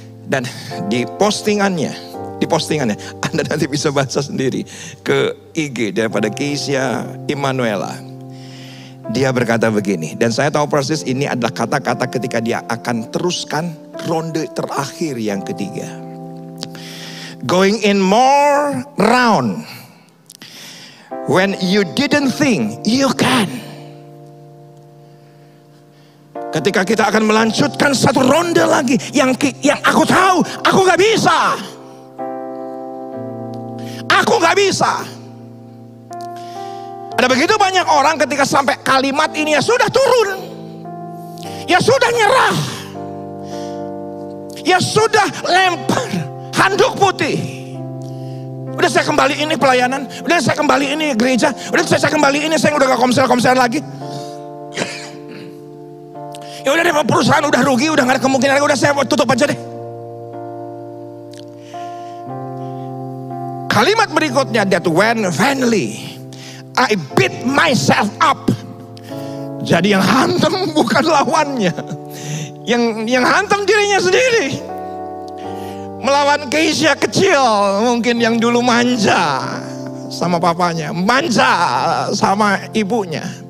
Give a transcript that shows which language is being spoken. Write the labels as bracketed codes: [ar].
[id] Dan di postingannya Anda nanti bisa baca sendiri ke IG daripada Keisha Emanuela. Dia berkata begini, dan saya tahu persis ini adalah kata-kata ketika dia akan teruskan ronde terakhir yang ketiga. [en] Going in more round when you didn't think you can. [id] Ketika kita akan melanjutkan satu ronde lagi yang aku tahu aku gak bisa. Aku gak bisa. Ada begitu banyak orang ketika sampai kalimat ini ya sudah turun. Ya sudah nyerah. Ya sudah lempar handuk putih. Udah saya kembali ini pelayanan. Udah saya kembali ini gereja. Udah saya kembali ini, saya udah gak komsel-komsel lagi. Ya udah deh, perusahaan udah rugi, udah gak ada kemungkinan lagi, udah saya tutup aja deh. Kalimat berikutnya, [en] that when finally I beat myself up. [id] Jadi yang hantam bukan lawannya, yang hantam dirinya sendiri. Melawan Keisha kecil, mungkin yang dulu manja, sama papanya, manja sama ibunya.